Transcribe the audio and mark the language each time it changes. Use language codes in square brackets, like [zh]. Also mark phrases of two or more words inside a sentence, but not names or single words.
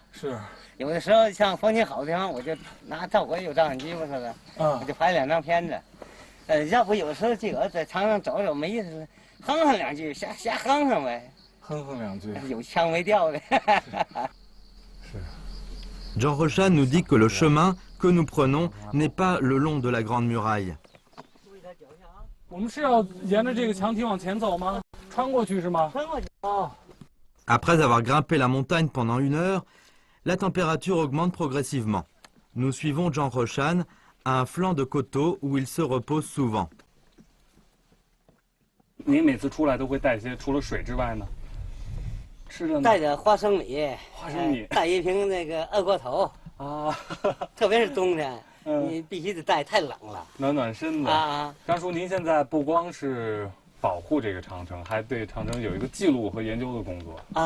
[zh] 是。有的时候像风景好的地方，我就照我有照相机，我说的，我就拍2张片子。要不有时候自个儿在长上走走没意思，哼哼2句，瞎哼哼呗。哼哼2句。有腔没调的。是。 [fr] Jean Rochan nous dit que le chemin que nous prenons n'est pas le long de la Grande Muraille. [zh] 我们是要沿着这个墙体往前走吗？穿过去是吗？穿过去。哦。 [fr] Après avoir grimpé la montagne pendant 1 heure, la température augmente progressivement. Nous suivons Jean Rochan à un flanc de coteau où il se repose souvent. [zh] 您每次出来都会带些除了水之外呢？吃的呢？带着花生米，带一瓶那个二锅头啊，特别是冬天，你必须得带，太冷了，暖身的啊。张叔，您现在不光是保护这个长城，还对长城有一个记录和研究的工作啊。